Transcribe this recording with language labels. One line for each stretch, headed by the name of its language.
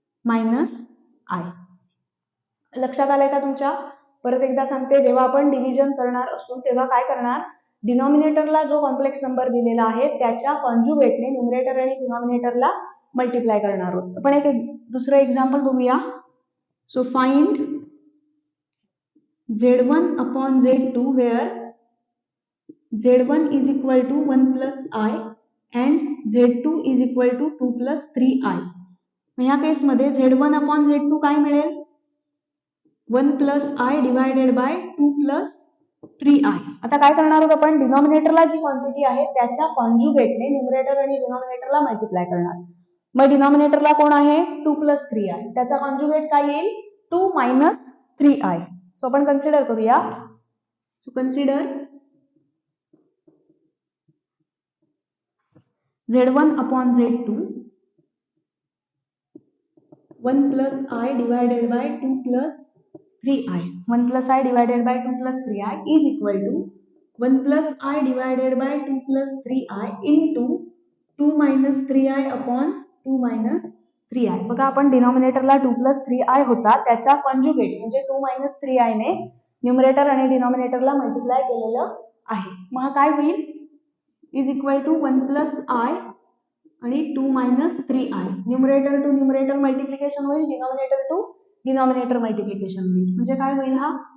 Marathi: Minus I. लक्षात आलंय का तुमच्या? परत एकदा सांगते, जेव्हा आपण डिव्हिजन करणार असू तेव्हा काय करणार? डिनॉमिनेटरला जो कॉम्प्लेक्स नंबर दिलेला आहे त्याच्या कॉन्जुगेटने न्यूमरेटर आणि डिनॉमिनेटरला मल्टिप्लाय करणार आहोत. आपण एक दुसरं एक्झाम्पल बघूया.
English: So find Z1 upon Z2 where Z1 is equal to 1 plus I and Z2 is equal to 2 plus 3I.
Marathi: या केसमध्ये Z1 upon Z2 काय मिळेल?
English: 1 plus I divided by 2 plus 3I.
Marathi: आता काय करणार आहोत आपण? डिनॉमिनेटरला जी क्वांटिटी आहे त्याच्या कॉन्जुगेटने न्यूमरेटर आणि डिनॉमिनेटरला मल्टिप्लाय करणार. मग डिनॉमिनेटरला कोण आहे?
English: 2 plus 3I.
Marathi: त्याचा कॉन्जुगेट काय येईल?
English: 2 minus 3I.
Marathi: सो आपण कन्सिडर करूया.
English: So consider Z1 upon Z2 1 plus I divided by 2 plus 3I. 1 plus I divided by 2 plus 3I is equal to 1 plus I divided by 2 plus 3I into 2 minus 3I upon 2 minus 3I.
Marathi: बघा आपण डिनॉमिनेटरला 2 plus 3I होता त्याच्या conjugate म्हणजे 2 minus 3I ने numerator आणि डिनॉमिनेटरला multiply केलेलं आहे. मग हा काय होईल?
English: Is equal to 1 plus I आणि 2 minus 3I.
Marathi: Numerator to numerator multiplication होईल, डिनॉमिनेटर टू डिनॉमिनेटर मल्टिप्लिकेशन होईल. म्हणजे काय होईल हा?